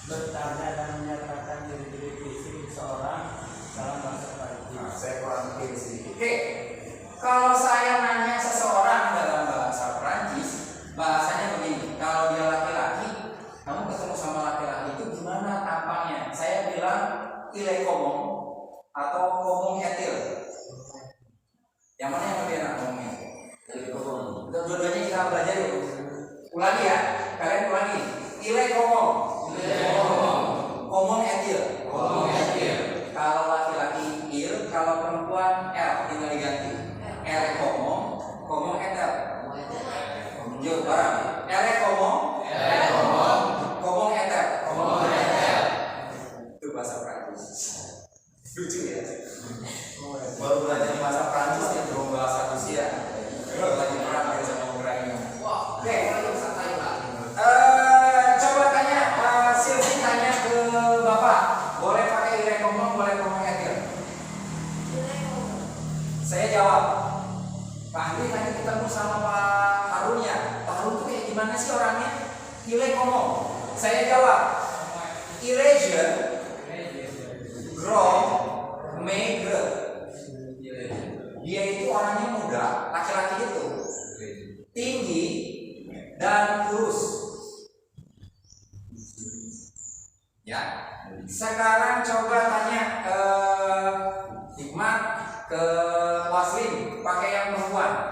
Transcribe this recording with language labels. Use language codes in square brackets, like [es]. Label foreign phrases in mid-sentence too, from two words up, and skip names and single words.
[id] bertanya dan menyatakan ciri-ciri fisik seseorang dalam bahasa Prancis. Nah, saya kurang lebih sedikit. Oke, kalau saya nanya seseorang dalam bahasa Prancis, bahasanya begini. Kalau dia laki-laki, kamu ketemu sama laki-laki itu gimana tampangnya? Saya bilang [fr] il est comment [id] atau [fr] comment est-il? [id] Yang mana yang lebih enak ngomongnya? Dua-duanya kita belajar yuk. Ulangi ya, kalian ulangi. [fr] Il est comment? Comment est-il? [id] Kalau laki-laki il, kalau perempuan l, tinggal diganti. [fr] Elle est comment est-elle? [id] Yuk bareng. [fr] Elle est comment est-elle? [id] Itu bahasa Prancis. Lucu ya. Baru belajar bahasa Prancis ya, belum bahasa Rusia. Lagi perang ya sama Ukraina. Oke. Coba tanya, Sylvie tanya ke Bapak. Boleh pakai [fr] il est comment, [id] boleh [fr] comment est-il? [id] Saya jawab. Pak Andri tadi ketemu sama Pak Harun ya. Pak Harun tuh kayak gimana sih orangnya? [fr] Il est comment? [id] Saya jawab. [fr] Il est jeune, grand, maigre. [id] Dia itu orangnya muda, laki-laki itu, tinggi dan kurus. Ya. Sekarang coba tanya Hikmat ke Waslin, pakai yang perempuan.